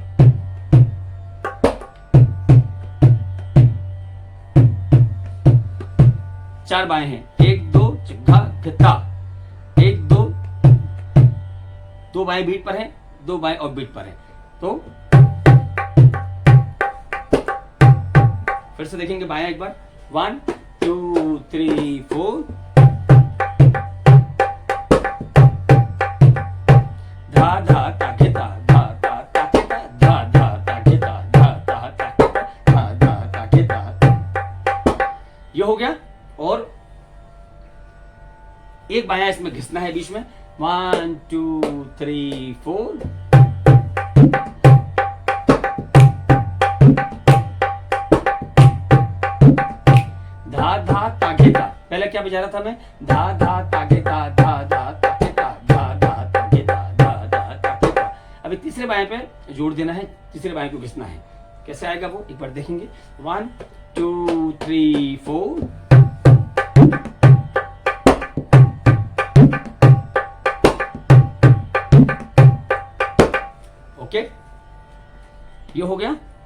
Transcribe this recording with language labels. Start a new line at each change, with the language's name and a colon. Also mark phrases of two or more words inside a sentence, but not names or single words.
Hindi: चार बाएं हैं, 1 2 चिग्घा घिता, 1 2। दो बाएं बीट पर हैं, दो बाएं
English: off beat
Hindi: पर हैं। तो फिर से देखेंगे बायां एक बार, 1 2 3 4। धा धा ताखेता, धा धा ताखेता, धा धा ताखेता, धा धा ताखेता, धा धा ताखेता। ये हो गया। और एक बायां इसमें घिसना है बीच में, 1 2 3 4। धा धा ताखेता, पहले क्या बजा रहा था मैं, धा धा ताखेता, धा धा ताखेता, धा धा ताखेता, धा धा ताखेता। अभी तीसरे बाएं पे जोड़ देना है, तीसरे बाएं को घिसना है। कैसे आएगा वो एक बार देखेंगे, 1 2 3 4। ओके, ये हो गया।